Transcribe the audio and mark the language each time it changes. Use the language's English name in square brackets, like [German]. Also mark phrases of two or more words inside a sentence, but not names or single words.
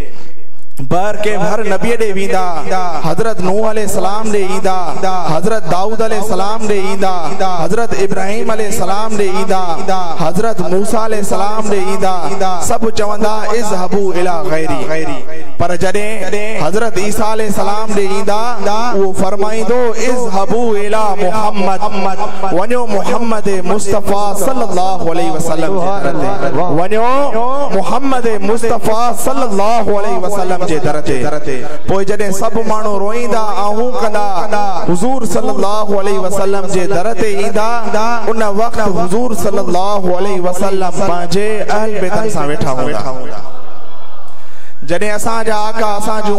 [Sindhi] बर के हर नबी ॾे वींदा, हजरत नूह अलैहिस्सलाम ॾे ईंदा, हजरत दाऊद अलैहिस्सलाम ॾे ईंदा, हजरत इब्राहिम अलैहिस्सलाम ॾे ईंदा, हजरत मूसा अलैहिस्सलाम ॾे ईंदा। सब चवंदा [Arabic] اذهبوا إلى غيري. [Sindhi] पर जॾहिं हज़रत ईसा [Arabic] عليه السلام [Sindhi] ॾे ईंदा वो फरमाइंदो [Arabic] اذهبوا إلى [Sindhi] मुहम्मद वञो मुहम्मद मुस्तफ़ा [Arabic] صلى الله عليه وسلم [Sindhi] वञो मुहम्मद मुस्तफ़ा [Arabic] صلى الله عليه وسلم [Sindhi] जे दर ते पोइ जॾहिं सभु माण्हू रोईंदा आहूं कंदा हुज़ूर [Arabic] صلى الله عليه وسلم [Sindhi] जे दर ते ईंदा उन वक़्त हुज़ूर [Arabic] صلى الله عليه وسلم [Sindhi] पंहिंजे अहल बेतन सां वेठा हूंदा जॾहिं असांजा आका असां जूं